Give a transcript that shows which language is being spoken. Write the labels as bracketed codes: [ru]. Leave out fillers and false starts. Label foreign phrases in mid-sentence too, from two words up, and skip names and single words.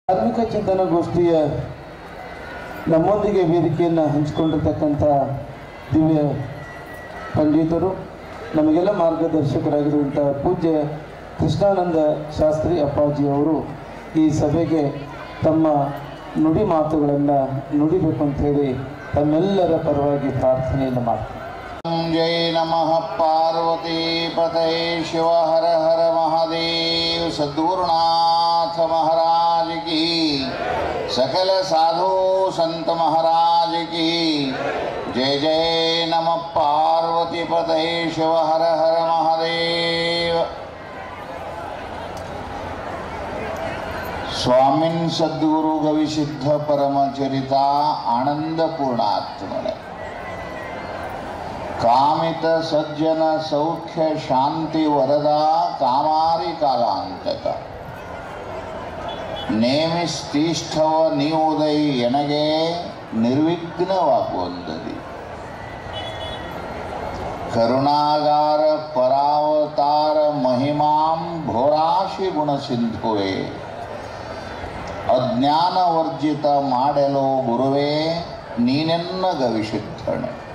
[kn] ಧಾರ್ಮಿಕ ಚಿಂತನಗೋಷ್ಠಿಯ ನಮ್ಮೊಂದಿಗೆ ವೇದಿಕೆಯನ್ನು ಹಂಚಿಕೊಂಡಿರ್ತಕ್ಕಂಥ ದಿವ್ಯ ಪಂಡಿತರು, ನಮಗೆಲ್ಲ ಮಾರ್ಗದರ್ಶಕರಾಗಿರುವಂಥ ಪೂಜ್ಯ ಕೃಷ್ಣಾನಂದ ಶಾಸ್ತ್ರಿ ಅಪ್ಪಾಜಿಯವರು ಈ ಸಭೆಗೆ ತಮ್ಮ ನುಡಿ ಮಾತುಗಳನ್ನು ನುಡಿಬೇಕು ಅಂಥೇಳಿ ತಮ್ಮೆಲ್ಲರ ಪರವಾಗಿ ಪ್ರಾರ್ಥನೆಯನ್ನು ಮಾಡ್ತಾರೆ. [sa] जय नमः पार्वती पतये शिव हर हर महादेव। [hi] सद्गुरुनाथ महाराज की, सकल साधु संत महाराज की जय। [sa] जय नमः पार्वती पतये शिव हर हर महादेव। स्वामिन् सद्गुरु गविसिद्ध परमचरिता आनंद पूर्णात्मने कामित सज्जन सौख्य शांति वरदा कामारी कालांतಕ [kn] ನೇಮಿಸ್ತಿಷ್ಠವ ನೀವುದೈ ಎನಗೆ ನಿರ್ವಿಘ್ನವಾಗುವಂದದಿ ಕರುಣಾಗಾರ ಪರಾವತಾರ ಮಹಿಮಾಂ ಭೋರಾಶಿ ಗುಣಸಿಂಧುವೆ ಅಜ್ಞಾನ ವರ್ಜಿತ ಮಾಡಲು ಗುರುವೇ ನೀನೆನ್ನ ಗವಿಸಿದ್ಧಣೆ।